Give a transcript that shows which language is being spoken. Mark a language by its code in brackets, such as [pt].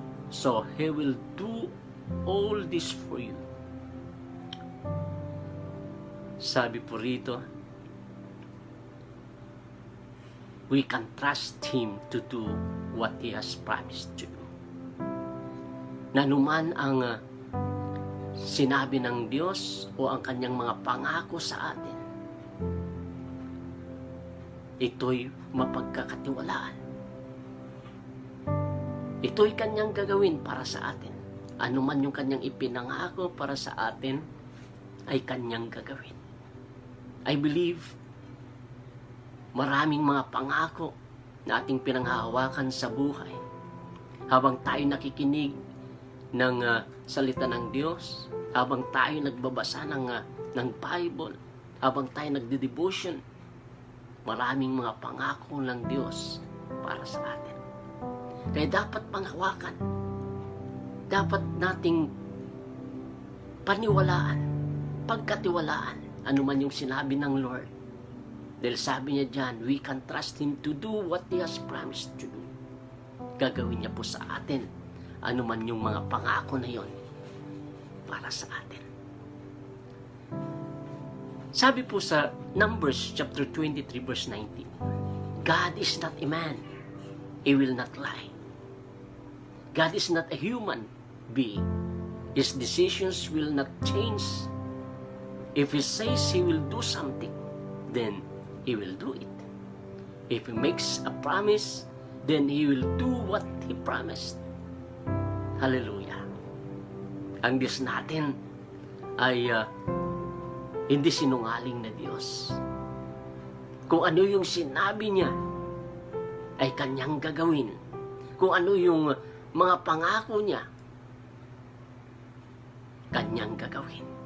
[en] So He will do all this for you. [tl] Sabi po rito, [en] we can trust Him to do what He has promised to do. [tl] Na anuman ang sinabi ng Diyos o ang Kanyang mga pangako sa atin, ito'y mapagkakatiwalaan. Ito'y Kanyang gagawin para sa atin. Ano man yung Kanyang ipinangako para sa atin, ay Kanyang gagawin. [en] I believe [tl] maraming mga pangako na ating pinanghahawakan sa buhay habang tayo nakikinig ng salita ng Diyos, habang tayo nagbabasa ng ng Bible, habang tayo nagde-devotion, maraming mga pangako ng Diyos para sa atin. Kaya dapat panghawakan, dapat nating paniwalaan, pagkatiwalaan, ano man yung sinabi ng Lord. Dahil sabi niya dyan, [en] we can trust Him to do what He has promised to do. [tl] Gagawin niya po sa atin, ano man yung mga pangako na yon para sa atin. Sabi po sa [en] Numbers chapter 23 verse 19, God is not a man, He will not lie. God is not a human being. His decisions will not change. If He says He will do something, then He will do it. If He makes a promise, then He will do what He promised. Hallelujah. [tl] Ang Diyos natin ay hindi sinungaling na Diyos. Kung ano yung sinabi niya, ay Kanyang gagawin. Kung ano yung mga pangako niya, Kanyang gagawin.